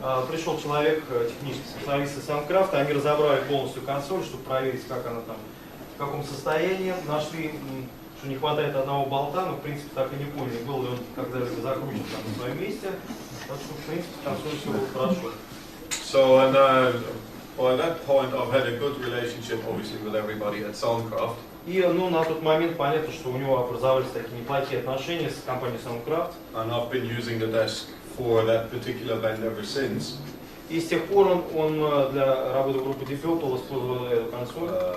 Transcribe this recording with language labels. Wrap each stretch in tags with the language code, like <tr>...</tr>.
<ru>Пришел человек, технический специалист из Soundcraft, они разобрали полностью консоль, чтобы проверить, как она там, в каком состоянии. Нашли, что не хватает одного болта, но в принципе так и не поняли, был ли он когда-либо закручен там на своем месте. Так что в принципе консоль все было хорошо.</ru> <en>So, and by that point, I've had a good relationship, obviously, with everybody at Soundcraft.</en> <ru>И ну, на тот момент понятно, что у него образовались такие неплохие отношения с компанией Soundcraft.</ru> <en>And I've been using the desk for that particular band ever since.</en> <ru>И с тех пор он для работы в группе Deep Purple использовал эту консоль.</ru>